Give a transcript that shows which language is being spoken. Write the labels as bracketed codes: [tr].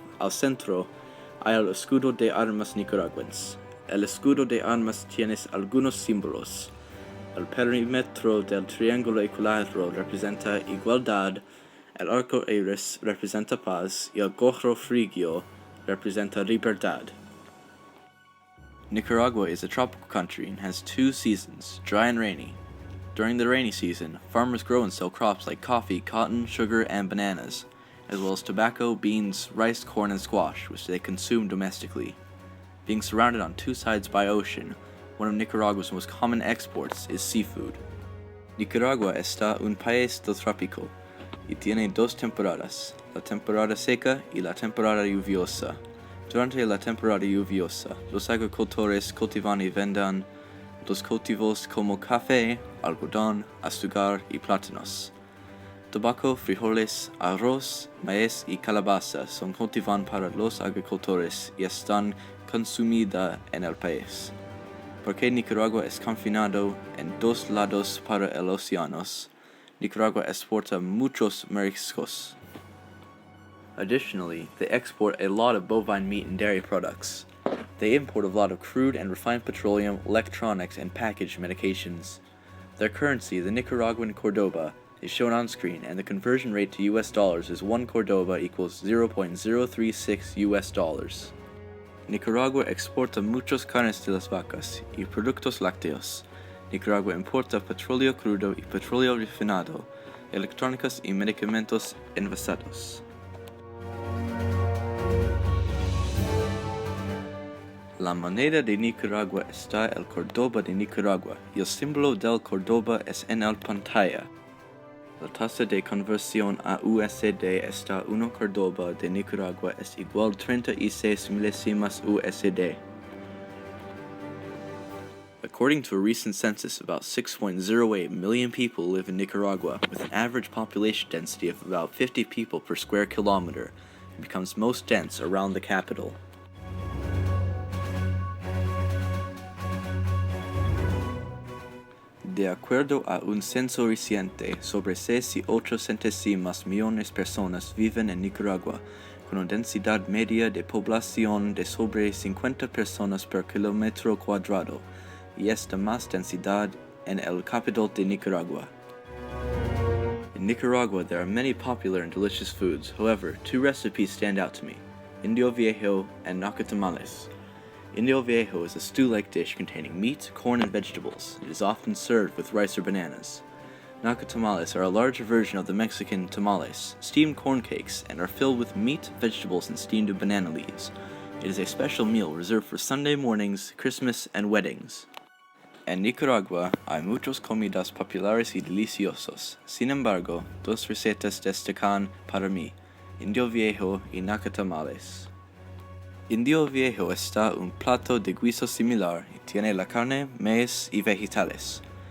[es] Al centro hay el escudo de armas nicaragüense. El escudo de armas tiene algunos símbolos. El perímetro del triángulo equilátero representa igualdad, el arco iris representa paz y el gorro frigio representa libertad. [en] Nicaragua is a tropical country and has two seasons, dry and rainy. During the rainy season, farmers grow and sell crops like coffee, cotton, sugar, and bananas, as well as tobacco, beans, rice, corn, and squash, which they consume domestically. Being surrounded on two sides by ocean, one of Nicaragua's most common exports is seafood. [es] Nicaragua está un país del trópico y tiene dos temporadas, la temporada seca y la temporada lluviosa. Durante la temporada lluviosa, los agricultores cultivan y venden los cultivos como café, algodón, azúcar y plátanos. Tabaco, frijoles, arroz, maíz y calabaza son cultivados para los agricultores y están consumidas en el país. Porque Nicaragua es confinado en dos lados para el océano, Nicaragua exporta muchos mariscos. [en] Additionally, they export a lot of bovine meat and dairy products. They import a lot of crude and refined petroleum, electronics, and packaged medications. Their currency, the Nicaraguan Cordoba, is shown on screen, and the conversion rate to US dollars is 1 Cordoba equals 0.036 US dollars. [es] Nicaragua exporta muchos carnes de las vacas y productos lácteos. Nicaragua importa petróleo crudo y petróleo refinado, electrónicos y medicamentos envasados. La moneda de Nicaragua está el Cordoba de Nicaragua y el símbolo del Cordoba es en la pantalla. La tasa de conversión a USD está 1 Cordoba de Nicaragua es igual 36 milésimas USD. [en] According to a recent census, about 6.08 million people live in Nicaragua, with an average population density of about 50 people per square kilometer, and becomes most dense around the capital. [es] De acuerdo a un censo reciente, sobre 6 y 8 centésimas millones de personas viven en Nicaragua, con una densidad media de población de sobre 50 personas per kilómetro cuadrado, y esta más densidad en el capital de Nicaragua. [en] In Nicaragua, there are many popular and delicious foods. However, two recipes stand out to me: Indio Viejo and nacatamales. Indio Viejo is a stew-like dish containing meat, corn, and vegetables. It is often served with rice or bananas. Nacatamales are a larger version of the Mexican tamales, steamed corn cakes, and are filled with meat, vegetables, and steamed banana leaves. It is a special meal reserved for Sunday mornings, Christmas, and weddings. [es] En Nicaragua hay muchas comidas populares y deliciosos. Sin embargo, dos recetas destacan para mí: Indio Viejo y nacatamales. Indio Viejo está un plato de guiso similar y tiene la carne, maíz y vegetales.